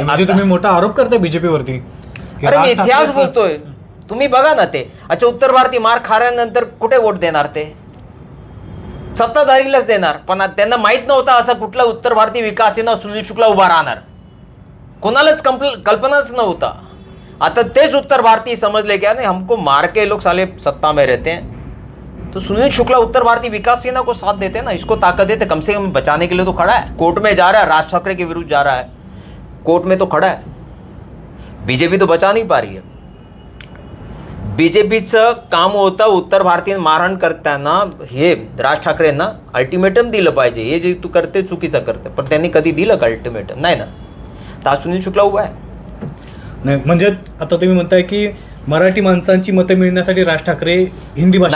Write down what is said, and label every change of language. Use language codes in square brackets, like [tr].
[mr] म्हणजे तुम्ही मोठा आरोप करताय बीजेपीवरती. अरे मी इतिहास बोलतोय, तुम्ही बघा ना. ते अच्छा, उत्तर भारतीय मार खाल्यानंतर कुठे वोट देणार? ते सत्ताधारीलाच देणार. पण त्यांना माहीत नव्हता असा कुठला उत्तर भारतीय विकास सेना सुनील शुक्ला उभा राहणार. कोणालाच कल्पनाच नव्हता. आता तेच उत्तर भारतीय समजले [hi] क्या नहीं, हमको मार के लोग साले सत्ता में रहते हैं. तो सुनील शुक्ला उत्तर भारतीय विकास सेना को साथ देते ना, इसको ताकत देते. कम से कम बचाने के लिए तो खड़ा है. कोर्ट में जा रहा है, राज ठाकरे के विरुद्ध जा रहा है, कोर्ट में तो खड़ा है. बीजेपी तो बचा नहीं पा रही है. [mr] बीजेपीचं काम होतं उत्तर भारतीय मारहाण करताना हे राज ठाकरेंना अल्टिमेटम दिलं पाहिजे. हे जे तू करते चुकीचं करते. पण त्यांनी कधी दिलं का अल्टिमेटम? नाही ना. तर सुनील शुक्ला उभा आहे. नाही, म्हणजे आता तुम्ही म्हणताय की मराठी माणसांची मतं मिळण्यासाठी राज ठाकरे हिंदी भाषिक